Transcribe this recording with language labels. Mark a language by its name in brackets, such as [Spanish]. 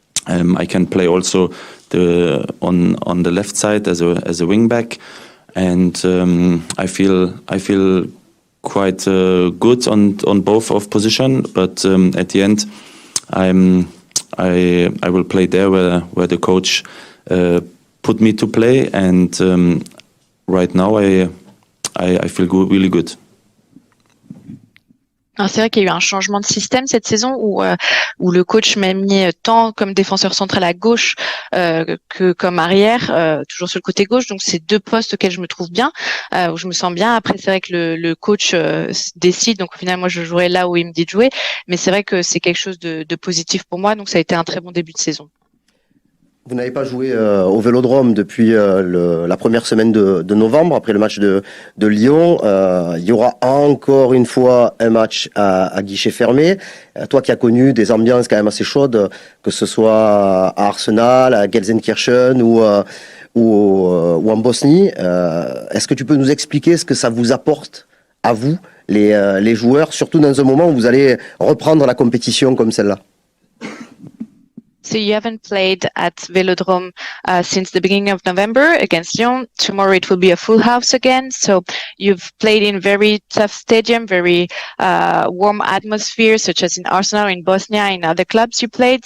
[English] I can play also on the left side as a wing back, and I feel quite good on both of position. But at the end, I will play there where the coach put me to play, and right now I feel really good. [French] Alors c'est vrai qu'il y a eu un changement de système cette saison où le coach m'a mis tant comme défenseur central à gauche que comme arrière, toujours sur le côté gauche. Donc c'est 2 postes auxquels je me trouve bien, où je me sens bien. Après c'est vrai que le coach décide, donc au final moi je jouerai là où il me dit de jouer. Mais c'est vrai que c'est quelque chose de positif pour moi, donc ça a été un très bon début de saison. Vous n'avez pas joué au Vélodrome depuis la première semaine de novembre, après le match de Lyon. Il y aura encore une fois un match à guichet fermé. Toi qui as connu des ambiances quand même assez chaudes, que ce soit à Arsenal, à Gelsenkirchen ou en Bosnie, est-ce que tu peux nous expliquer ce que ça vous apporte à vous, les joueurs, surtout dans un moment où vous allez reprendre la compétition comme celle-là? [English] So you haven't played at Velodrome since the beginning of November against Lyon. Tomorrow it will be a full house again. So you've played in very tough stadium, very warm atmosphere, such as in Arsenal, in Bosnia, in other clubs you played.